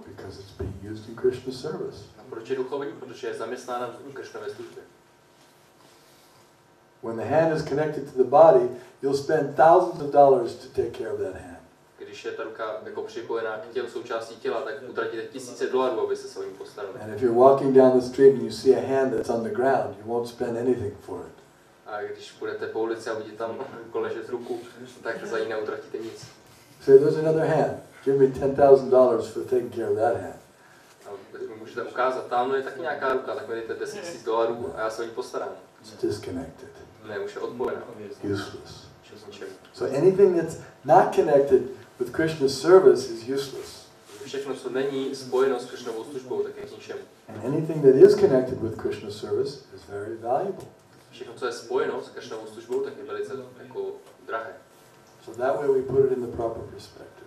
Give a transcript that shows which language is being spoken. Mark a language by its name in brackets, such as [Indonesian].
[English] Because it's being used in Krishna's service. [Czech] A proč je duchovní? Protože je zaměstnána v Kršnově službě. [English] When the hand is connected to the body, you'll spend thousands of dollars to take care of that hand. [Czech] Když když je ta ruka jako připojená k tělu, součástí těla, tak utratíte $1000, aby se o ní postarali. [English] And if you're walking down the street and you see a hand that's on the ground, you won't spend anything for it. [Czech] A když půjdete po ulici a vidíte tam ležet ruku, tak za ní neutratíte nic. [English] Say, there's another hand. Give me $10,000 for taking care of that hand. [Czech] A můžete ukázat, tamhle je taky nějaká ruka, tak mi dejte $10,000 a já se o ní postarám. [English] It's disconnected, [Czech] Ne, už je odpojená. [English] useless. [Czech] K ničemu. [English] So anything that's not connected with Krishna's service is useless. [Czech] Všechno, co není spojeno s Kršnovou službou, tak je k ničemu. [English] And anything that is connected with Krishna's service is very valuable. [Czech] Všechno, co je spojeno s Kršnovou službou, tak je velice jako drahé. [English] So that way we put it in the proper perspective.